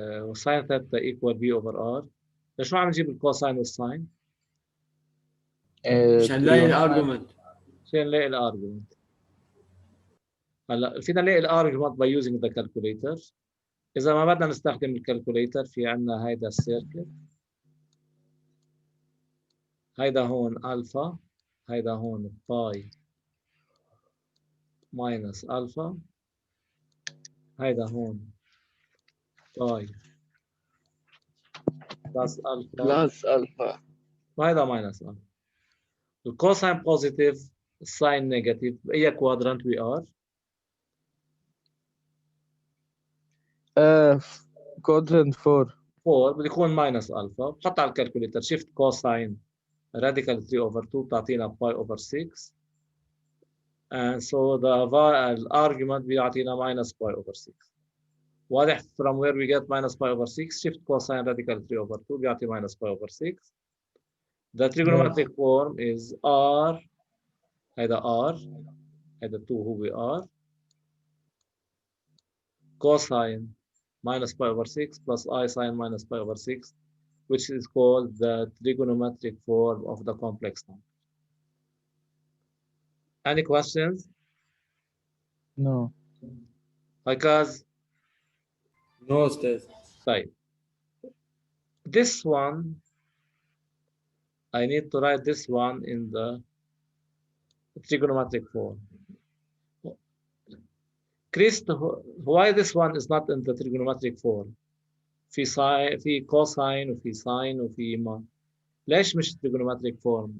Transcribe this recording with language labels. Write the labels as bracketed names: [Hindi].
[English] وساين theta equal B over R. [Arabic] شو عم نجيب الكوساين والساين؟ مشان نلاقي الارجيومنت. عشان نلاقي الارجيومنت. هلا فينا نلاقي الارجيومنت [English] by using the calculator. [Arabic] إذا ما بدنا نستخدم الكالكوليتر في عندنا هيدا السيركل. هيدا هون ألفا، هيدا هون باي ماينس ألفا، هيدا هون باي بلس ألفا بلس ألفا وهيدا ماينس ألفا. الكوساين بوزيتيف، الساين نيجاتيف، بأي كوادرانت وي ار؟ كوادرنت 4 بده يكون ماينس ألفا. بحط على الكالكوليتر شيفت كوساين [English] radical 3 over 2 [Arabic] بتعطينا باي over 6. [English] And so the argument [Arabic] بيعطينا [English] minus pi over 6. [Arabic] واضح [English] from where we get minus pi over 6 shift cosine radical 3 over 2 [Arabic] بيعطي [English] minus pi over 6. The trigonometric form is R [Arabic] هيدا R هيدا 2 هو [English] R cosine minus pi over 6 plus I sine minus pi over 6 which is called the trigonometric form of the complex number. Any questions? No. Because No, Ustaz. [Arabic] طيب. [English] This one, I need to write this one in the trigonometric form. Chris, why this one is not in the trigonometric form? [Arabic] في ساين في كوساين وفي ساين وفي ما ليش مش trigonometric form؟